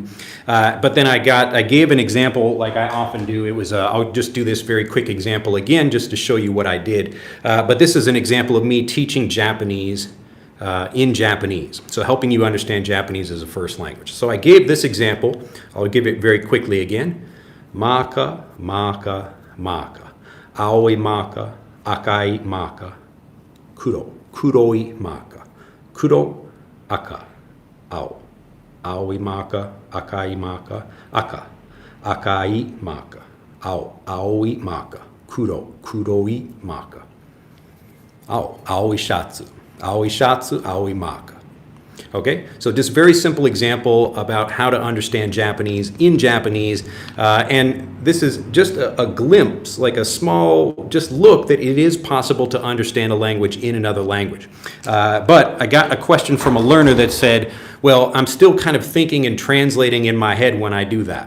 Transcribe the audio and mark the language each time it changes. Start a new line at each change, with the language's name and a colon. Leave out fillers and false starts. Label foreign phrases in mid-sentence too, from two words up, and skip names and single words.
English: But then I gave an example like I often do. It was I'll just do this very quick example again just to show you what I did. But this is an example of me teaching Japanese in Japanese. So helping you understand Japanese as a first language. So I gave this example. I'll give it very quickly again.
Japanese: まか、まか、まか。青いまか、赤いまか. 黒、黒いまか。黒, 赤、青. 青いまか、赤いまか、赤. 赤いまか, ao, 青いまか. 黒、黒いまか. Ao, 青いシャツ. 青いシャツ、青いまか.
English: Okay, so just very simple example about how to understand Japanese in Japanese, and this is just a glimpse, like a small just look that it is possible to understand a language in another language. But I got a question from a learner that said, well, I'm still kind of thinking and translating in my head when I do that.